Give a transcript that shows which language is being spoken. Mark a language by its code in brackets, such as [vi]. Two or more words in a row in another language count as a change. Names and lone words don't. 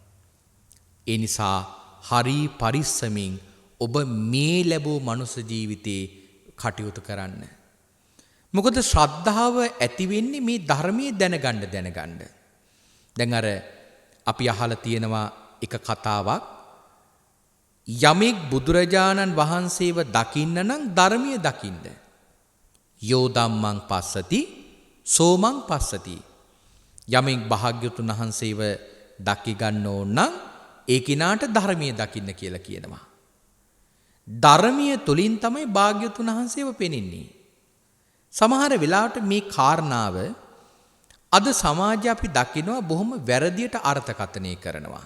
[si] ඒ නිසා හරි පරිස්සමින් ඔබ මේ ලැබූ මනුස්ස ජීවිතේ කටයුතු කරන්න. මොකද ශ්‍රද්ධාව ඇති වෙන්නේ මේ ධර්මයේ දැනගන්න. දැන් අර අපි අහලා තියෙනවා එක කතාවක්. යමෙක් බුදුරජාණන් වහන්සේව දකින්න නම් ධර්මයේ දකින්න. [pi] යෝ ධම්මං පස්සති සෝමං පස්සති. [si] යමෙක් භාග්‍යවතුන් වහන්සේව දකි ගන්න ඕන නම් ඒ කිනාට ධර්මයේ දකින්න කියලා කියනවා. ධර්මයේ තුලින් තමයි භාග්‍යවතුන් වහන්සේව පෙනෙන්නේ. සමහර වෙලාවට මේ කාරණාව අද සමාජය අපි දකිනවා බොහොම වැරදියට අර්ථකථනය කරනවා.